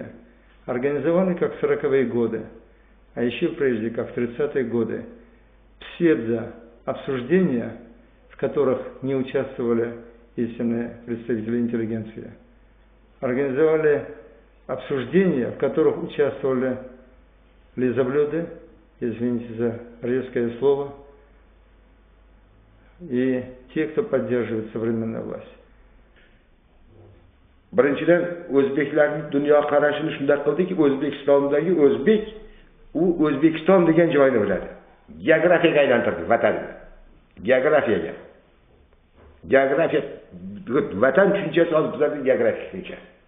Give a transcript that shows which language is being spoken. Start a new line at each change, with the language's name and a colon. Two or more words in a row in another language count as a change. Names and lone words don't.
Russian: Организованы как в 40-е годы, а еще прежде, как в 30-е годы, псевдо-обсуждения, в которых не участвовали истинные представители интеллигенции. Организовали обсуждения, в которых участвовали лизоблюды, извините за резкое слово, и те, кто поддерживает современную власть.
Uzbek: Birinchidan o'zbeklarning dunyo qarashini shunday qildiki, O'zbekistondagi o'zbek u O'zbekiston degan joyni biladi. Geografiyaga aylantirdi vatanni. Geografiya vatan tushunchasi hozir bizlarda geografik tushuncha.